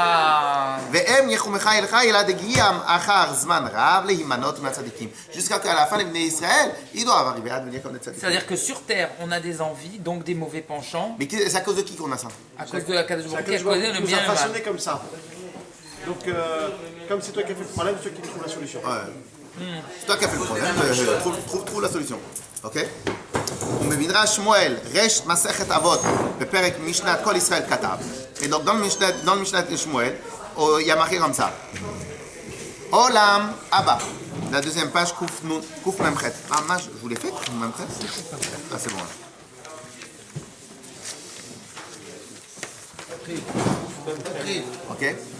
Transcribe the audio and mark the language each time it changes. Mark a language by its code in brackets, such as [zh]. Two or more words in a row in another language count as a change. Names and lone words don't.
[fr] Jusqu'à qu'à la fin, les Bnei Israël, ils doivent arriver à devenir comme des tzadikim. C'est-à-dire que sur Terre, on a des envies, donc des mauvais penchants. Mais c'est à cause de qui qu'on a ça? À cause de la [he] קדוש ברוך הוא [fr] qui a Il causé le nous bien a et le mal. façonné comme ça. Donc, comme c'est toi qui as fait le problème, c'est toi qui trouves la solution. Ouais. C'est toi qui as fait le problème, trouve la solution. Ok? [he] ובמדרש שמואל, רש מסכת אבות, בפרק משנת כל ישראל כתב. [fr] Et donc dans le Mishnah de Shmuel, il y a marqué comme ça. [he] עולם הבא. [fr] La deuxième page, [he] קוף מם חית. [fr] Ah, je vous l'ai fait, [he] קוף מם חית? [fr] Ah, c'est bon là. Ok?